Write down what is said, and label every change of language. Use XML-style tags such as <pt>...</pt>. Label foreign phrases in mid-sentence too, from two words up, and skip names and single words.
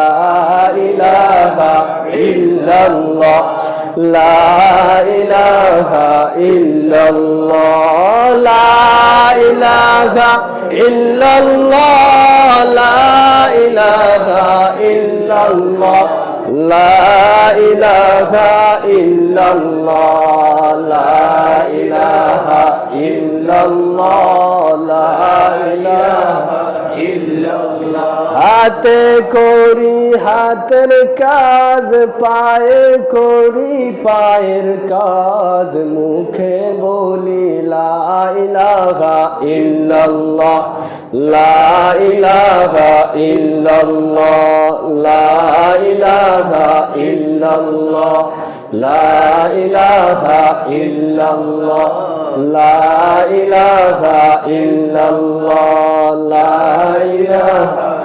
<ar>الہ الا اللہ لا الہ الا اللہ لا الہ الا اللہ لا الہ الا اللہ لا الہ الا اللہ لا الہ الا اللہ لا الہ الا اللہ</ar> <bn>হাতে করি হাতের কাজ পায়ে করি পায়ের কাজ মুখে বলি</bn> <ar>لا إله إلا الله لا إله إلا الله لا إله إلا الله لا إله إلا الله لا إله إلا الله لا إله</ar>